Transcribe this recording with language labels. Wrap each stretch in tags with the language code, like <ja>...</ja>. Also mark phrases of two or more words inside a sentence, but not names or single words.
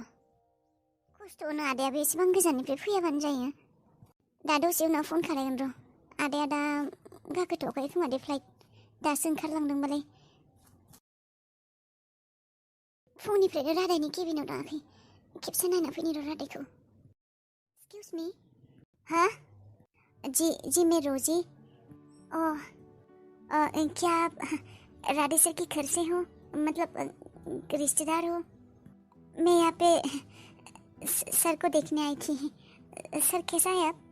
<brx>खस्थ' होनो आदायाबो एसेबां गोजाननिफ्राय फैयाबानो जायो। दा दसे उनाव फन खालायगोन र'। आदाया दा गाखोथ'वाखै खोमा दे फ्लाइट, दासो ओंखारलांदोंबालाय। फुंनिफ्रायनो रादायनि केबिनाव थाङाखै, खेबसे नायना फैनि र' रादायखौ।</brx> <en>excuse me?</en> <hi>हाँ जी मैं रोजी। क्या आप राधे सर के घर से हो? मतलब रिश्तेदार हो? मैं यहाँ पे सर को देखने आई थी। सर कैसा है आप?</hi>